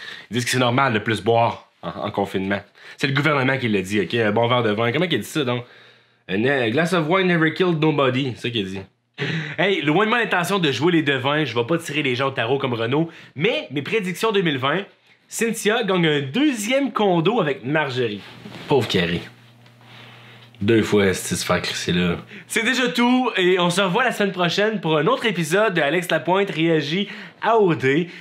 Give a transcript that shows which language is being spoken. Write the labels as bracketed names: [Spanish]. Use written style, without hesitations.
[French] Ils disent que c'est normal de plus boire en confinement. C'est le gouvernement qui l'a dit, OK? Un bon verre de vin. Comment il a dit ça, donc? [English] A glass of wine never killed nobody. [French] C'est ça qu'il a dit. Hey, loin de moi l'intention de jouer les devins, je vais pas tirer les gens au tarot comme Renaud, mais mes prédictions 2020, Cynthia gagne un 2e condo avec Marjorie. Pauvre Carrie. 2 fois, c'est se faire crisser là. C'est déjà tout, et on se revoit la semaine prochaine pour un autre épisode de Alex Lapointe réagit à OD.